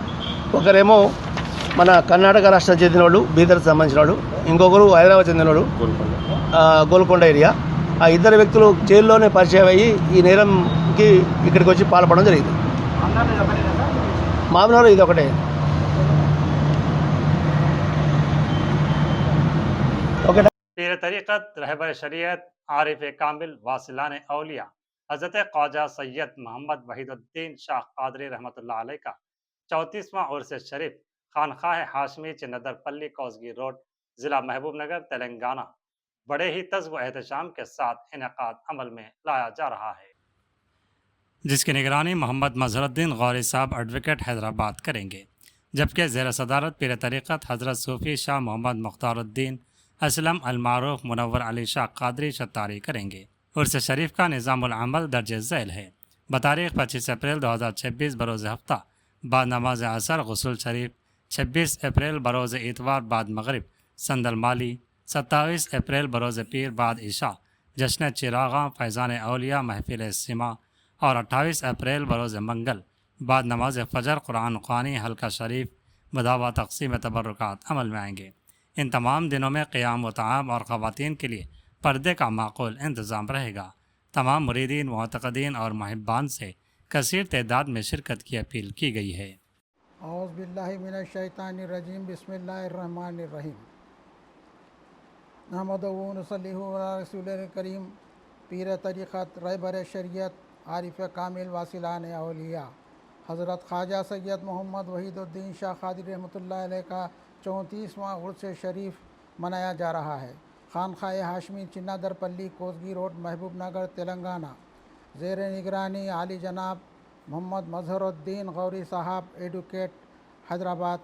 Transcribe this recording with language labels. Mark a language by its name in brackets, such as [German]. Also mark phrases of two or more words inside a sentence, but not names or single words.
[Telugu] ఒకరేమో మన కర్ణాటక రాష్ట్రం చెందిన వాళ్ళు, బీదర్కి సంబంధించిన వాళ్ళు, ఇంకొకరు హైదరాబాద్ చెందినవాడు, గోల్కొండ ఏరియా. ఆ 2 వ్యక్తులు జైల్లోనే పరిచయం అయ్యి ఈ నేరంకి ఇక్కడికి వచ్చి పాల్పడడం జరిగింది. మామూలు ఇది ఒకటే. [Urdu] پیر طریقت رہبر شریعت عارف کامل واصلان اولیاء حضرت خواجہ سید محمد وحید الدین شاہ قادری رحمۃ اللہ علیہ کا 34واں عرس شریف خانقاہ ہاشمی چننادرپلی کوسگی روڈ ضلع محبوب نگر تلنگانہ بڑے ہی تزو احتشام کے ساتھ انعقاد عمل میں لایا جا رہا ہے، جس کی نگرانی محمد مظہر الدین غوری صاحب ایڈوکیٹ حیدرآباد کریں گے، جبکہ زیر صدارت پیر طریقت حضرت صوفی شاہ محمد مختار الدین اسلم المعروف منور علی شاہ قادری شطاری کریں گے. عرس شریف کا نظام العمل درج ذیل ہے۔ بتاریخ 25 اپریل 2026 بروز ہفتہ بعد نماز عصر غسل شریف، 26 اپریل بروز اتوار بعد مغرب صندل مالی، 27 اپریل بروز پیر بعد عشاء جشن چراغاں فیضان اولیاء محفل سماع اور 28 اپریل بروز منگل بعد نماز فجر قرآن خوانی حلقہ شریف بدعا تقسیم تبرکات عمل میں آئیں گے. ان تمام دنوں میں قیام و طعام اور خواتین کے لیے پردے کا معقول انتظام رہے گا. تمام مریدین معتقدین اور محبان سے کثیر تعداد میں شرکت کی اپیل کی گئی ہے. [Arabic] أعوذ بالله من الشيطان الرجيم بسم الله الرحمن الرحيم نحمده ونصلي على رسوله الكريم [Urdu] پیر طریقت رہبر شریعت عارف کامل واصلان اولیاء حضرت خواجہ سید محمد وحیدالدین شاہ قادری رحمۃ اللہ علیہ کا 34واں عرس شریف منایا جا رہا ہے۔ خانقاہ ہاشمی چنا درپلی، کوسگی روڈ، محبوب نگر، تلنگانہ۔ زیر نگرانی عالی جناب محمد مظہر الدین غوری صاحب، ایڈوکیٹ، حیدرآباد۔